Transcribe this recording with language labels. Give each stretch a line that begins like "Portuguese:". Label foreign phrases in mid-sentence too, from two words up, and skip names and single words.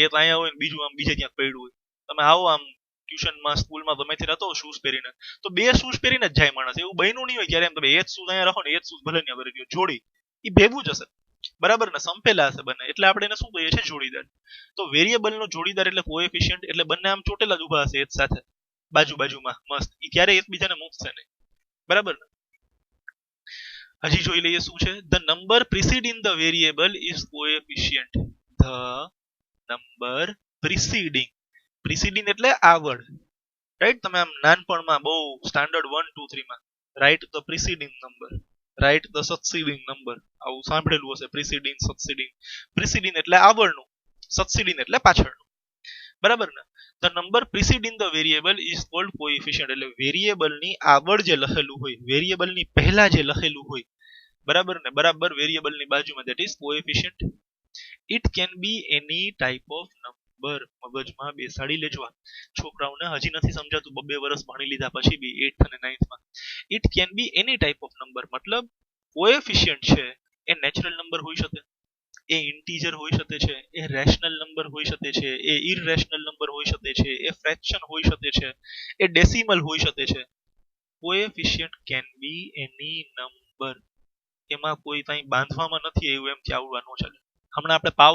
Gujarati: એક અહીંયા હોય ને બીજું આમ બીજે ક્યાંક પડ્યું હોય તમે આવો આમ ટ્યુશનમાં સ્કૂલમાં ગમે તે રહેતો શૂઝ પહેરીને તો બે શૂઝ પહેરીને જ જાય માણસ એવું બન્યું નહીં હોય ક્યારે એમ તમે એક શૂઝ અહીંયા રાખો ને એક શૂઝ ભલે ત્યાં ભરી ગયો જોડી એ ભેગું જ હશે બરાબર ને સંપેલા હશે બંને એટલે આપણે એને શું કહીએ છીએ જોડીદાર તો વેરીએબલ નો જોડીદાર એટલે કોએફિશિયન્ટ એટલે બંને આમ ચોટેલા જ ઊભા હશે એક સાથે બાજુમાં મસ્ત ઈ ક્યારે એકબીજાને મૂકશે નહીં બરાબર ને હજી જોઈ લઈએ શું છે
English: the number preceding the variable is coefficient the number preceding
Gujarati: એટલે આગળ રાઈટ તમે આમ નાનપણમાં બહુ સ્ટાન્ડર્ડ 1 2 3 માં રાઈટ
English: the preceding number
Gujarati: રાઈટ
English: the succeeding number
Gujarati: આવું સાંભળેલું હશે preceding એટલે આગળનું succeeding એટલે પાછળનું બરાબર ને
English: the number preceding the variable is called coefficient
Gujarati: એટલે વેરીએબલ ની આગળ જે લખેલું હોય વેરીએબલ ની પહેલા જે લખેલું હોય બરાબર ને બરાબર વેરીએબલ ની બાજુમાં
English: that is coefficient it can be any type of number
Gujarati: મગજમાં બેસાડી લેજો છોકરાઓને હજી નથી સમજાતું 2 વર્ષ ભણી લીધા પછી બી 8th અને 9th માં
English: it can be any type of number
Gujarati: મતલબ coefficient છે એ
English: natural number
Gujarati: હોઈ શકે એ ઇન્ટીજર હોઈ શકે છે એ
English: rational number
Gujarati: હોઈ શકે છે એ
English: irrational number
Gujarati: હોઈ શકે છે એ ફ્રેક્શન હોઈ શકે છે એ ડેસિમલ હોઈ શકે છે
English: coefficient can be any number
Gujarati: એમાં કોઈ કંઈ બાંધવામાં નથી એવું એમ કે આવડવા ન ચાલે હમણાં આપણે પાવર